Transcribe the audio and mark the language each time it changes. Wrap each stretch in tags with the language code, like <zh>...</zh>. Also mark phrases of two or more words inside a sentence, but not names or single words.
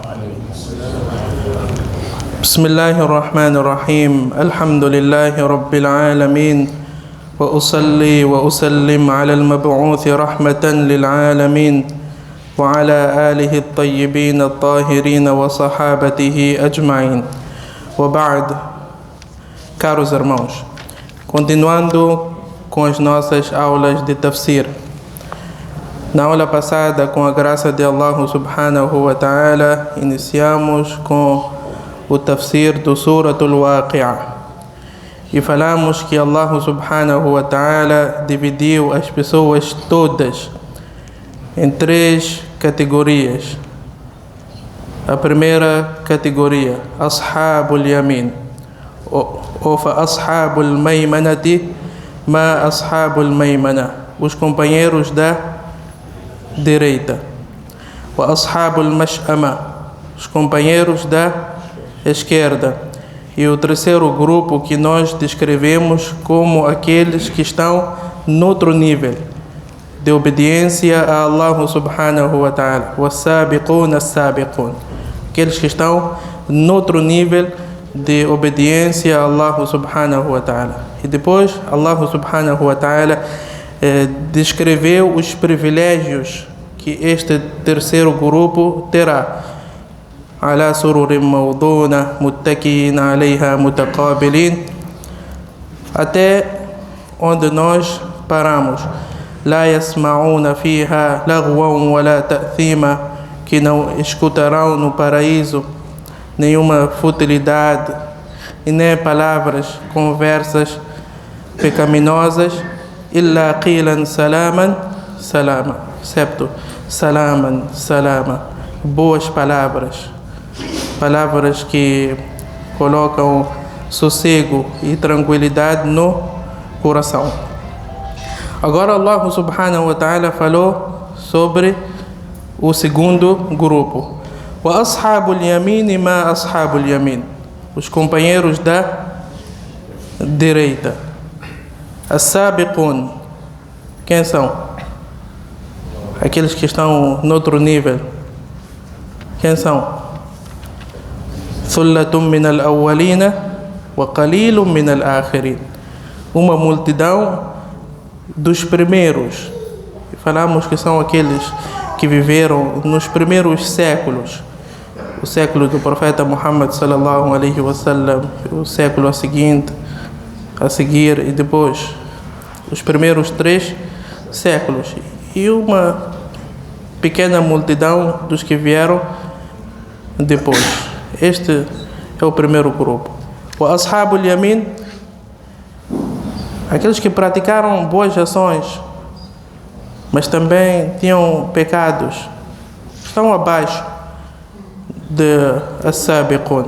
<ar>بسم الله الرحمن الرحيم. الحمد لله رب العالمين، وأصلي وأسلم على المبعوث رحمة للعالمين وعلى آله الطيبين الطاهرين وصحابته أجمعين. وبعد.</ar> <pt>Caros irmãos, continuando com as nossas aulas de tafsir. Na aula passada, com a graça de Allah</pt> <ar>سبحانه وتعالى,</ar> <pt>iniciamos com o tafsir do Suratul Waqi'ah. E falamos que Allah</pt> <ar>سبحانه وتعالى</ar> <pt>dividiu as pessoas todas em três categorias. A primeira categoria,</pt> <ar>أصحاب اليمين, ou فأصحاب الميمنة ما أصحاب الميمنة,</ar> <pt>os companheiros da direita.</pt> <ar>وأصحاب المشأمة,</ar> <pt>os companheiros da esquerda. E o terceiro grupo que nós descrevemos como aqueles que estão noutro nível de obediência a Allah</pt> <ar>سبحانه وتعالى. والسابقون السابقون,</ar> <pt>aqueles que estão noutro nível de obediência a Allah</pt> <ar>سبحانه وتعالى.</ar> <pt>E depois Allah</pt> <ar>سبحانه وتعالى</ar> <pt>descreveu os privilégios que este terceiro grupo terá.</pt> <ar>على سرر موضونة متكئين عليها متقابلين,</ar> <pt>até onde nós paramos.</pt> <ar>لا يسمعون فيها لغوا ولا تأثيما,</ar> <pt>que não escutarão no paraíso nenhuma futilidade e nem palavras, conversas pecaminosas.</pt> <ar>إلا قيلا سلاما سلاما, excepto سلاما سلاما,</ar> <pt>boas palavras, palavras que colocam sossego e tranquilidade no coração. Agora Allah</pt> <ar>سبحانه وتعالى</ar> <pt>falou sobre o segundo grupo.</pt> <ar>وأصحاب اليمين ما أصحاب اليمين,</ar> <pt>os companheiros da direita. As-sabiqun, quem são? Aqueles que estão noutro nível. Quem são?</pt> <ar>ثلة من الأولين وقليل من الآخرين,</ar> <pt>uma multidão dos primeiros. E falamos que são aqueles que viveram nos primeiros séculos, o século do profeta Muhammad</pt> <ar>صلى الله عليه وسلم,</ar> <pt>o século a seguir e depois os primeiros 3 séculos, e uma pequena multidão dos que vieram depois. Este é o primeiro grupo. O Ashabul Yamin, aqueles que praticaram boas ações, mas também tinham pecados, estão abaixo de As-Sabiqun.</pt>